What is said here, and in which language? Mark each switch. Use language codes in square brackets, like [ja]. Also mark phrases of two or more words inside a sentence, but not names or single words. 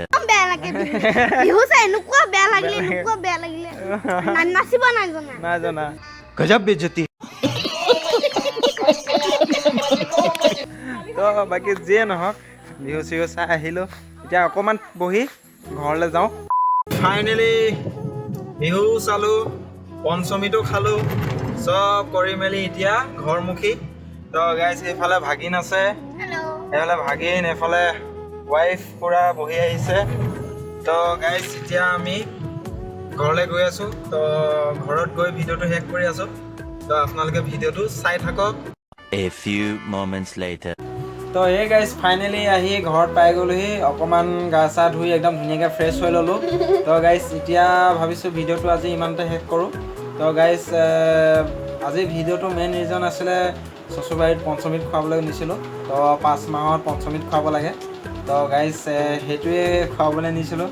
[as] বেয়া লাগে বিহু চাই এনেকুৱা বেয়া লাগিলে নাচিব নাজানা [hi] गजब बेइज्जती [as] তো বাকী যিয়ে নহওক বিহু চিহু চাই আহিলোঁ এতিয়া অকণমান বহি ঘৰলৈ যাওঁ ফাইনেলি বিহু চালোঁ পঞ্চমীটো খালোঁ চব কৰি মেলি এতিয়া ঘৰমুখী তো গাইজ এইফালে ভাগিন আছে এইফালে ভাগিন এইফালে ৱাইফ পূৰা বহি আহিছে তো গাইজ এতিয়া আমি ঘৰলৈ গৈ আছোঁ তো ঘৰত গৈ ভিডিঅ'টো শেষ কৰি আছোঁ তো আপোনালোকে ভিডিঅ'টো চাই থাকক [en] A few moments later [as] তো এই গাইজ ফাইনেলি আহি ঘৰত পাই গ'লোহি অকণমান গা চা ধুই একদম ধুনীয়াকৈ ফ্ৰেছ হৈ ল'লোঁ তো গাইজ এতিয়া ভাবিছোঁ ভিডিঅ'টো আজি ইমানতে শেষ কৰোঁ তো গাইজ আজি ভিডিঅ'টো [en] main reason [as] আছিলে চচুবাৰীত পঞ্চমীত খুৱাবলৈ নিছিলোঁ তো 5 মাহত পঞ্চমীত খুৱাব লাগে তো গাইজ সেইটোৱে খুৱাবলৈ নিছিলোঁ।